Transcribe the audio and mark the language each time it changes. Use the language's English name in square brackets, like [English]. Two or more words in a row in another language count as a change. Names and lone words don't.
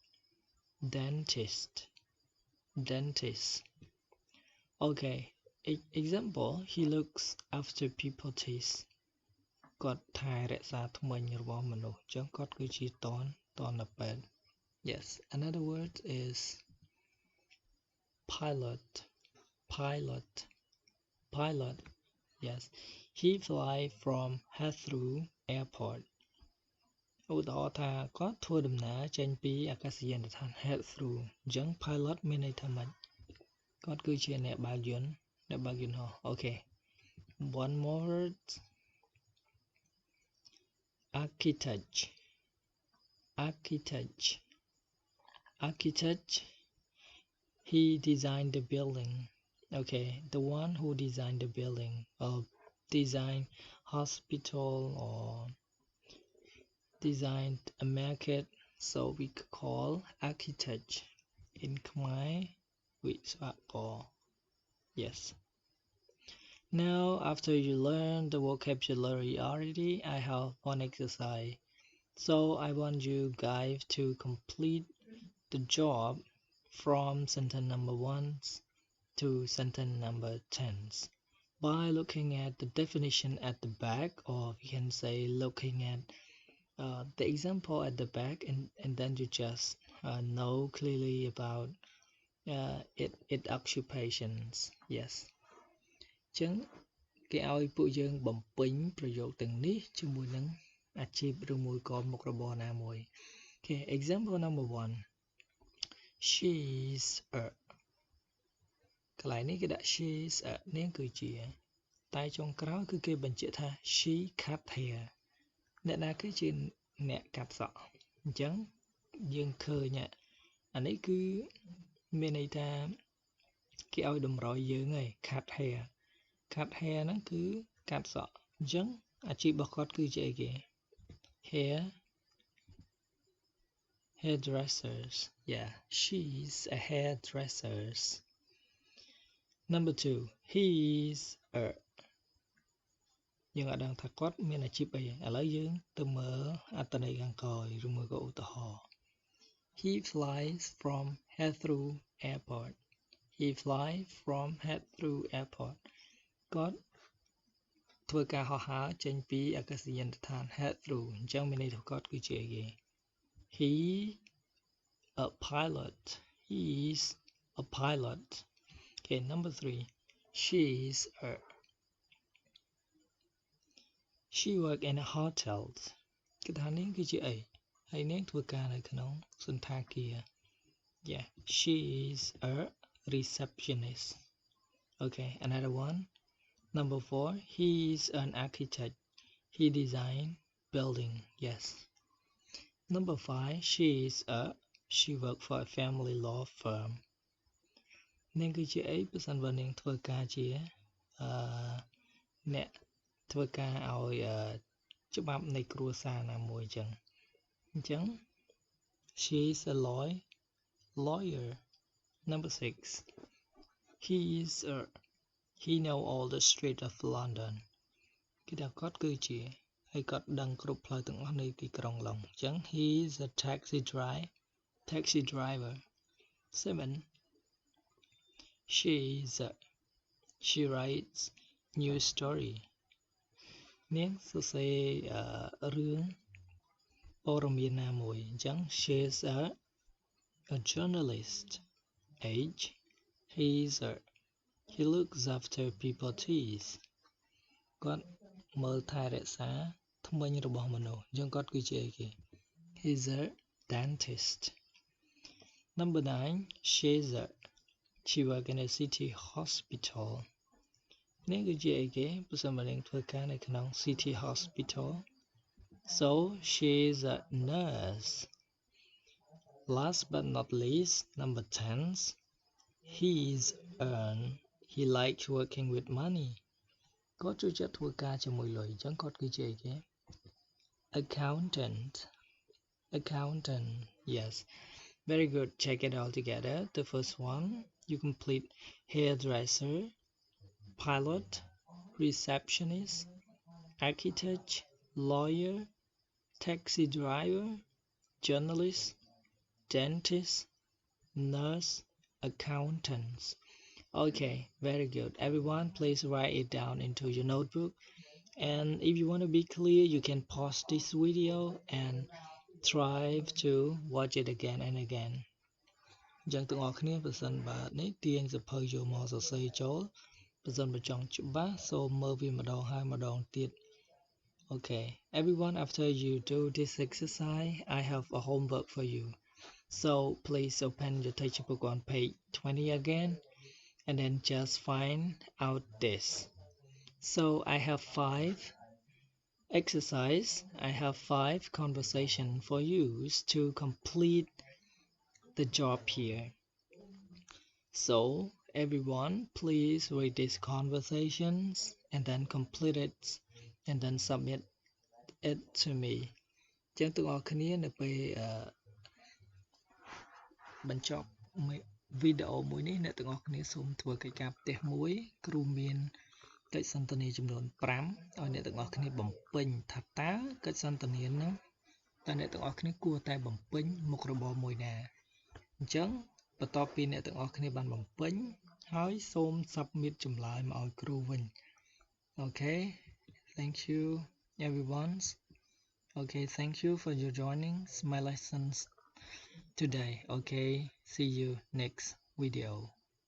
[English] Okay example he looks after people's teeth [Khmer] គាត់ថែរក្សាធ្មេញរបស់មនុស្សអញ្ចឹងគាត់គឺជាតនពេទ្យ [English] Yes another word is pilot Yes he fly from Heathrow airport [Khmer] ឧទាហរណ៍ថាគាត់ធ្វើដំណើរចេញពីអាកាសយានដ្ឋាន Heathrow អញ្ចឹង pilot មានន័យថាម៉េចគាត់គឺជាអ្នកបើកយន្តហោះ [English] Okay one more word architect he designed the building Okay the one who designed the building or design hospital or designed a market so we call architect in Khmer [Khmer] វិស្វករ [English] Yes Now after you learn the vocabulary already I have one exercise so I want you guys to complete the job from sentence number 1 to sentence number 10 by looking at the definition at the back or we can say looking at the example at the back and then you just know clearly about its occupations Yes [Khmer] ចឹងគេឲ្យពួកយើងបំពេញប្រយោគទាំងនេះជាមួយនឹងអាជីពឬមួយក៏មុខរបរណាមួយ [English] Okay example number 1 she's a [Khmer] កន្លែងនេះគេដាក់ [English] she's a [Khmer] នាងគឺជាតែចុងក្រោយគឺគេបញ្ជាក់ថា [English] she cut hair [Khmer] អ្នកណាគឺជាអ្នកកាត់សក់អញ្ចឹងយើងឃើញអានេះគឺមានន័យថាគេឲ្យតម្រុយយើងឯង [English] cut hair [Khmer] ហ្នឹងគឺកាត់សក់អញ្ចឹងអាជីពរបស់គាត់គឺជាអីគេ [English] hairdressers yeah she's a hairdresser number 2 he's a [Khmer] យើងអត់ដឹងថាគាត់មានអាជីពអីឥឡូវយើង ទៅមើលអត្ថន័យខាងក្រោយឬមួយក៏ឧទាហរណ៍ [English] he flies from Heathrow airport he flies from Heathrow airport [Khmer] គាត់ធ្វើការហោះហើរចេញពីអាកាសយានដ្ឋាន [English] Heathrow [Khmer] អញ្ចឹងមានន័យថាគាត់គឺជាអីគេ [English] he a pilot he's a pilot okay number 3 she's a she work in a hotel [Khmer] គឺថានេះគឺជាអីហើយនាងធ្វើការនៅក្នុងសន្តាគារ [English] yeah she's a receptionist okay another one number 4 he's an architect he design building yes number 5 she work for a family law firm [Khmer] នាងគឺជាអីបើសិនបើនាងធ្វើការជា អ្នកធ្វើការឲ្យច្បាប់នៃគ្រួសារណាមួយអញ្ចឹង [English] she's a lawyer number 6 he know all the street of London [Khmer] គឺថាគាត់គឺជាហើយគាត់ដឹងគ្រប់ផ្លូវទាំងអស់នៃទីក្រុងឡុងអញ្ចឹង [English] he's a taxi driver 7 she writes news story [Khmer] នាងសរសេររឿងព័ត៌មានណាមួយអញ្ចឹង [English] she's a journalist 8 he looks after people's teeth [Khmer] គាត់មើលថែរក្សាធ្មេញរបស់មនុស្សអញ្ចឹងគាត់គឺជាអីគេ [English] he's a dentist number 9 she work in a city hospital [Khmer] នេះគឺជាអីគេបើសិនបើនាងធ្វើការនៅក្នុង [English] city hospital so she's a nurse last but not least number 10 he likes working with money [Khmer] គាត់ចូលចិត្តធ្វើការជាមួយលុយអញ្ចឹងគាត់គឺជាអីគេ [English] accountant yes very good check it all together the first one you complete hairdresser pilot receptionist architect lawyer taxi driver journalist dentist nurse accountants okay very good everyone please write it down into your notebook and if you want to be clear you can pause this video and try to watch it again and again [Khmer] អញ្ចឹងទាំងអស់គ្នាបើសិនបើនេះទាញស ភៅយកមកសរសេរចូលបើសិនបើចង់ច្បាស់សូមមើលវាម្ដងហើយម្ដងទៀត okay [English] everyone after you do this exercise I have a homework for you so please open your textbook on page 20 again and then just find out this so I have 5 exercise I have 5 conversation for you to complete the job here so everyone please read these conversations and then complete it and then submit it to me [Khmer] ចឹងទាំងអស់គ្នានៅពេល បញ្ចប់វីដេអូមួយនេះអ្នកទាំងអស់គ្នាសូមធ្វើកិច្ចការផ្ទះមួយគ្រូមានកិច្ចសន្ទនា ចំនួន5ឲ្យអ្នកទាំងអស់គ្នាបំពេញថាតើកិច្ចសន្ទនាហ្នឹងតើអ្នកទាំងអស់គ្នាគួរតែបំពេញមុខរបរមួយណាអញ្ចឹងបន្ទាប់ពីអ្នកទាំងអស់គ្នាបានបំពេញហើយសូម submit ចម្លើយមកឲ្យគ្រូវិញ [English] okay thank you everyone okay thank you for your joining my lessons today okay see you next video